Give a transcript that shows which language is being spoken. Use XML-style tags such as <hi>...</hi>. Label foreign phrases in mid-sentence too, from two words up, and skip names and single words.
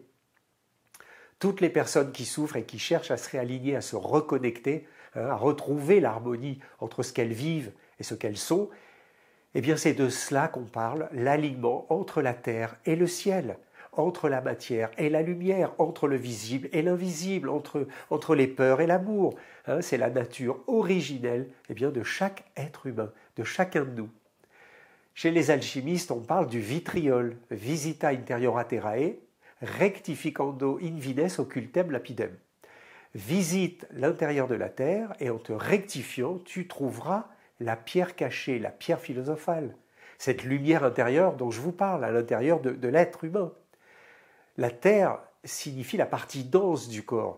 <fr>Toutes les personnes qui souffrent et qui cherchent à se réaligner, à se reconnecter, à retrouver l'harmonie entre ce qu'elles vivent et ce qu'elles sont, eh bien c'est de cela qu'on parle, l'alignement entre la terre et le ciel, entre la matière et la lumière, entre le visible et l'invisible, entre les peurs et l'amour. C'est la nature originelle de chaque être humain, de chacun de nous. Chez les alchimistes, on parle du vitriol,</fr> <la>visita interiora terrae, rectificando in vines occultem lapidem.</la> <fr>Visite l'intérieur de la terre et en te rectifiant, tu trouveras la pierre cachée, la pierre philosophale, cette lumière intérieure dont je vous parle, à l'intérieur de l'être humain. La terre signifie la partie dense du corps.</fr>